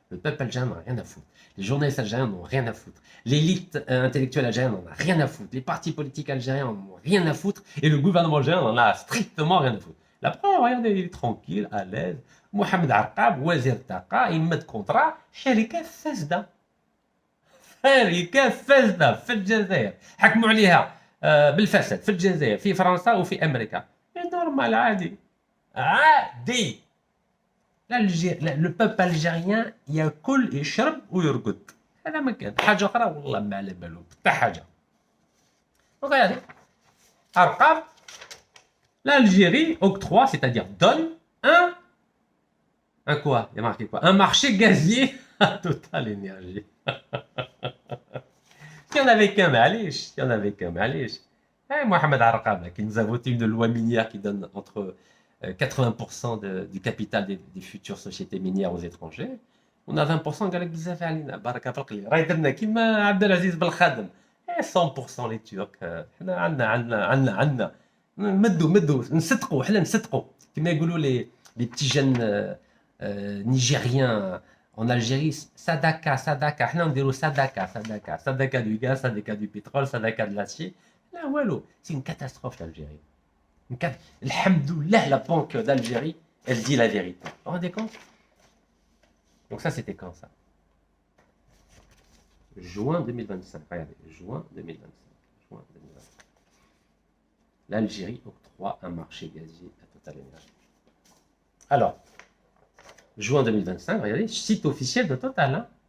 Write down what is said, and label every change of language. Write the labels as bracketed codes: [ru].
[fr] Le peuple algérien n'en a rien à foutre. Les journalistes algériens n'en ont rien à foutre. L'élite intellectuelle algérienne n'en a rien à foutre. Les partis politiques algériens n'en ont rien à foutre. Et le gouvernement algérien n'en a strictement rien à foutre. La preuve, regardez, il est tranquille, à l'aise. Mohamed Arqab, Wazir Taqa, il met de contrat, [ar] شركة فاسدة. شركة فاسدة في الجزائر. حكموا عليها بالفساد في الجزائر في فرنسا وفي امريكا. نورمال عادي. عادي. [fr] le peuple algérien [ar] ياكل يشرب ويرقد. هذا ما كان. حاجة أخرى والله ما على بالو حتى حاجة. [fr] Regardez. Arqab, l'Algérie octroie, c'est-à-dire donne un quoi? Il y a marqué quoi? Un marché gazier à Total Énergie. Il y en avait qu'un, معليش. Il y en avait qu'un, معليش. Mohamed Arqab, qui nous a voté une loi minière qui donne entre 80% du capital des futures sociétés minières aux étrangers. On a 20% [ar] قال لك بزاف علينا بركه في القليل راهي درنا كيما عبد العزيز بالخادم [fr] 100% les Turcs [ar] حنا عندنا مدوا نصدقوا حنا نصدقوا كما يقولوا [fr] les petits jeunes nigériens en Algérie [ar] sadaka حنا نديروا [fr] sadaka du gaz sadaka du pétrole sadaka de l'acier [ar] لا والو [fr] c'est une catastrophe l'Algérie. Alhamdoulilah, la banque d'Algérie, elle dit la vérité. Vous vous rendez compte? Donc ça, c'était quand ça? Juin 2025. Regardez, juin 2025. L'Algérie octroie un marché gazier à Total Énergie. Alors, juin 2025, regardez, site officiel de Total. Hein.